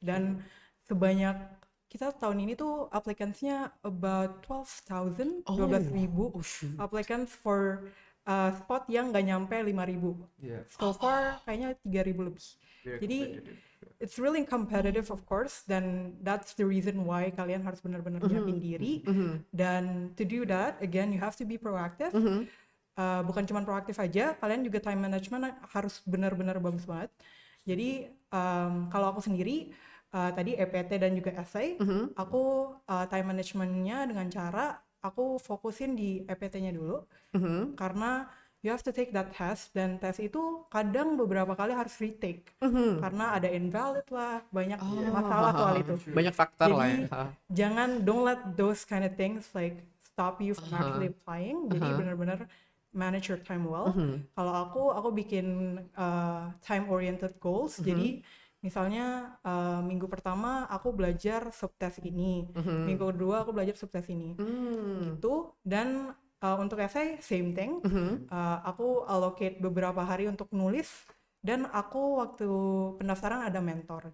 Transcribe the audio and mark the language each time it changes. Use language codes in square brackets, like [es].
[id] Dan sebanyak kita tahun ini tuh applicants-nya [en] about 12,000 applicants for spot [id] yang nggak nyampe 5.000. [en] So far [id] kayaknya 3.000 lebih. Jadi [en] it's really competitive of course, dan that's the reason why [id] kalian harus benar-benar nyiapin diri. [en] Dan to do that, again, you have to be proactive. [id] Bukan cuma proaktif aja, kalian juga time management harus benar-benar bagus banget. Jadi kalau aku sendiri tadi EPT dan juga essay, aku time managementnya dengan cara aku fokusin di EPT-nya dulu, karena [en] you have to take that test, [id] dan tes itu kadang beberapa kali harus retake karena ada invalid lah, banyak masalah soal itu, banyak faktor lah ya. Jangan, [en] don't let those kind of things like stop you from actually applying. [id] Jadi benar-benar [en] manage your time well. [id] Kalau aku bikin [en] time oriented goals. [id] Jadi misalnya minggu pertama aku belajar subtes ini, minggu kedua aku belajar subtes ini, gitu. Dan untuk essay [en] same thing, [id] aku allocate beberapa hari untuk nulis, dan aku waktu pendaftaran ada mentor.